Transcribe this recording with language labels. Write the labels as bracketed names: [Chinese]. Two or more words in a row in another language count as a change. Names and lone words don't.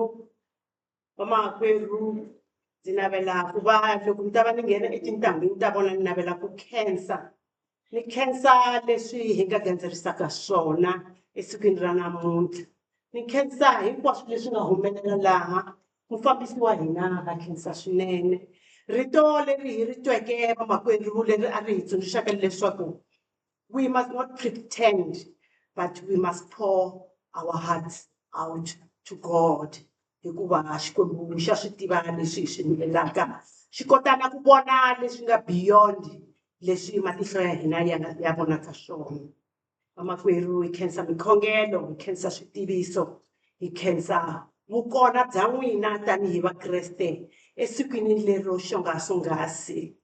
[Tsonga] Vamakwerhu ndzi navela ku va loko ni ta va ni nghena etintangwini ta vona ni navela ku khensa leswi hi nga gandzerisaka swona esikwini ra namuntlha. Ni khensa hinkwaswo leswi nga humelela laha mufambisi wa hina a khensa swinene. Rito leri hi ri tweke vamakwerhu leri a ri hi tsundzuxaka leswaku [English] we must not pretend but we must pour our hearts out to God. [Tsonga] Hikuva Xikwembu xa swi tiva leswi hi swi endlaka xi kota na ku vona leswi nga beyond leswi matihlo ya hina ya vonaka swona. Vamakwerhu hi khensa mikhongelo, hi khensa switiviso, hi khensa vukona bya n'wina tanihi Vakreste esikwini lero xongasongasi.